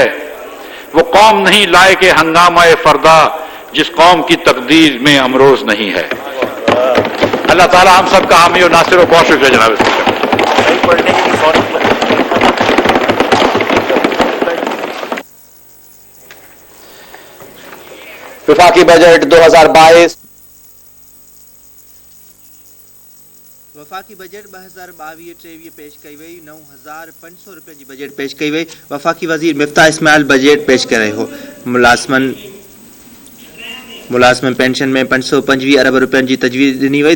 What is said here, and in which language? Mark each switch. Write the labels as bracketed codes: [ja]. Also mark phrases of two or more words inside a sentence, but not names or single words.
[ur] وہ قوم نہیں لائق ہنگامہ فردا جس قوم کی تقدیر میں امروز نہیں ہے. اللہ تعالی ہم سب کا حامی و ناصر و بہت شکریہ جناب. وفاقی بجٹ 2022 [sd] वफ़ाक़ी बजट 2022-23 पेश कई वई. 9,500 रुपए जी बजट पेश कई वई. वफ़ाक़ी वज़ीर मिफ्ता इस्माइल बजट पेश करे हो. मुलाज़िमन पेंशन में 525 अरब रुपयनि जी तजवीज़ ॾिनी वई.